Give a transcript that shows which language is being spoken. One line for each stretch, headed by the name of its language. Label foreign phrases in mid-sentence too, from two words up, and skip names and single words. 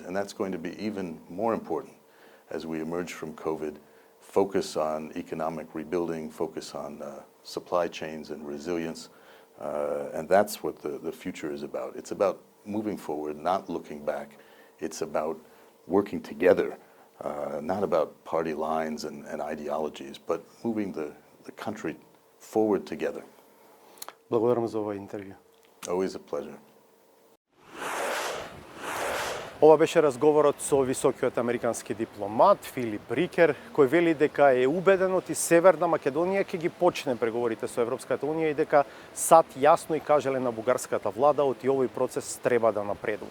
English: And that's going to be even more important as we emerge from COVID, focus on economic rebuilding, focus on supply chains and resilience. And that's what the future is about. It's about moving forward, not looking back. It's about working together, not about party lines and ideologies, but moving the country forward together.
Macedonian: Благодарам за овој интервју.
English: Always a pleasure.
Macedonian: Ова беше разговорот со високиот американски дипломат Филип Рикер, кој вели дека е убеден и Северна Македонија ќе ги почне преговорите со Европската унија и дека САД јасно и кажале на бугарската влада оти овој процес треба да напредува.